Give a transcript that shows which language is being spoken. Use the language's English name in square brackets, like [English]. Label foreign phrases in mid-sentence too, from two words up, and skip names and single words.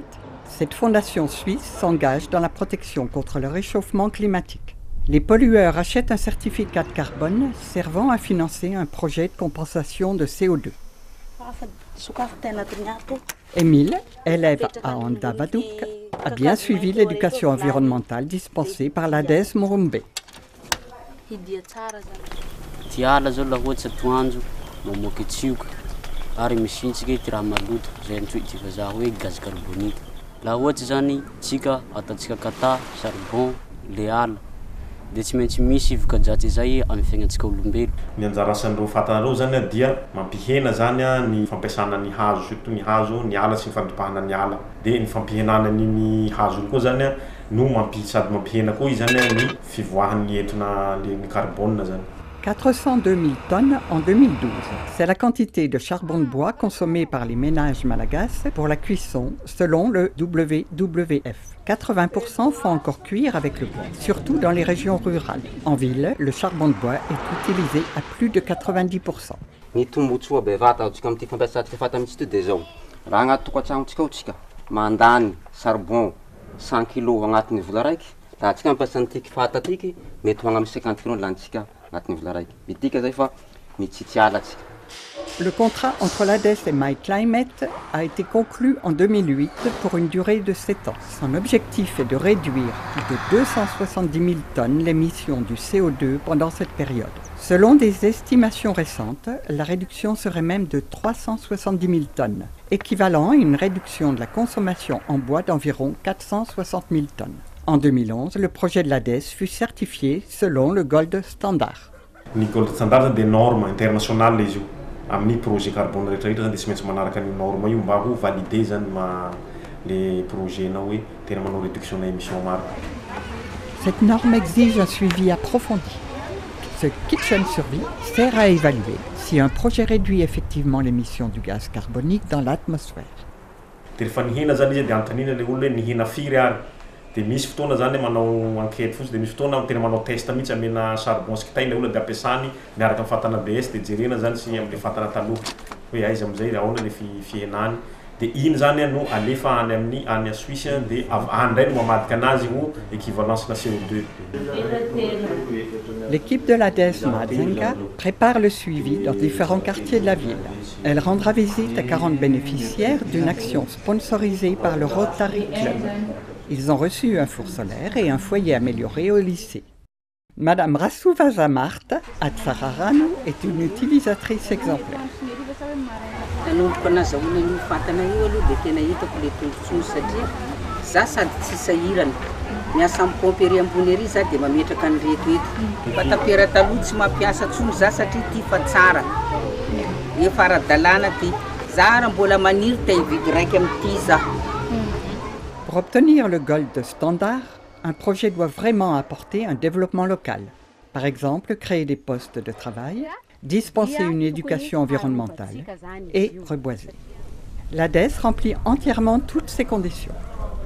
[French] Cette fondation suisse s'engage dans la protection contre le réchauffement climatique. Les pollueurs achètent un certificat de carbone servant à financer un projet de compensation de CO2. Émile, élève à Andavadouk, a bien suivi l'éducation environnementale dispensée par l'ADES Morumbe. [Malagasy] Tiala zao laha ohatsy atoandro mamoaky tsioka ary misintsika ty raha maloto zay antsoy ty vazaha hoe [French] gaz carbonique. [Malagasy] Laha ohatsy zany tsika ataontsika kata, charbon, le ala dia tsy maintsy misy voka-dratsy zay amin'ny fiainantsika olombelo. Ny anjara asan'ireo fatanareo zany dia mampihena zany ny fampiasana ny hazo, surtout ny hazo, ny ala sy ny fandripahana ny ala. Dia ny fampihenana ny hazo koa zany no sady mampihena koa izy zany ny fivoahan'ny entona ny carbone zany. [French] 402 000 tonnes en 2012. C'est la quantité de charbon de bois consommée par les ménages malagasy pour la cuisson, selon le WWF. 80% font encore cuire avec le bois, surtout dans les régions rurales. En ville, le charbon de bois est utilisé à plus de 90%. [Malagasy] Ny tombontsoa bevata atsika amin'ity fampiasantsika fata mihitsy dia zao. Raha agnaty tokantranontsika ao tsika mandany charbon 100 kg agnatin'ny vola raiky, raha tsika mampiasa an'ity fata tiky mety ho agny amin'ny 50 kg lanintsika agnatin'ny vola raiky. Bitika zay fa mitsitiala tsika. [French] Le contrat entre l'ADES et MyClimate a été conclu en 2008 pour une durée de 7 ans. Son objectif est de réduire de 270 000 tonnes l'émission du CO2 pendant cette période. Selon des estimations récentes, la réduction serait même de 370 000 tonnes, équivalent à une réduction de la consommation en bois d'environ 460 000 tonnes. En 2011, le projet de l'ADES fut certifié selon le Gold Standard. [Malagasy] Le Gold Standard [French] des normes internationales [Malagasy] les amin'ny [French] projet carbone [Malagasy] rehetra zany dia tsy maintsy manaraka ny norme io mba ho validé zany [French] les projets [Malagasy] na hoe tena manao réduction na émission maro. [French] Cette norme exige un suivi approfondi. Ce Kitchen Survie sert à évaluer si un projet réduit effectivement l'émission du gaz carbonique dans l'atmosphère. [Malagasy] Dia rehefa nihena zany izy dia antanina le olona hoe nihena firy ary. Dia misy fotoana zany manao enquête fotsy dia misy fotoana tena manao test mihitsy amena charbon sy kitay le olona dia ampiasany miaraka amin'ny fatana BS dia jerena zany sy amin'ny fatana taloha hoe aiza amin'izay ahoana le fihenany. Dia iny zany no alefa any [French] à Suisse [Malagasy] dia andray no mamadika anazy ho équivalence na CO2. [French] L'équipe de l'ADES Mazenga prépare le suivi dans différents quartiers de la ville. Elle rendra visite à 40 bénéficiaires d'une action sponsorisée par le Rotary Club. Ils ont reçu un four solaire et un foyer amélioré au lycée. Madame Rasouvaza Martha Atsararano est une utilisatrice exemplaire. [Malagasy] Nanomboka nazahoana io fatana io aloha dia tena hitako le tombontsoa satria za sady tsy sahirana miasa amin'ny pompe ery ambony ery za dia mametraka an'ireto eto fa tapera taloha tsy mampiasa ntsony za satria ty fa tsara efa ara-dalàna ty za raha mbola maniry ta hividy raiky amin'ity za. [French] Pour obtenir le Gold Standard, un projet doit vraiment apporter un développement local. Par exemple, créer des postes de travail, dispenser une éducation environnementale et reboiser. L'ADES remplit entièrement toutes ces conditions.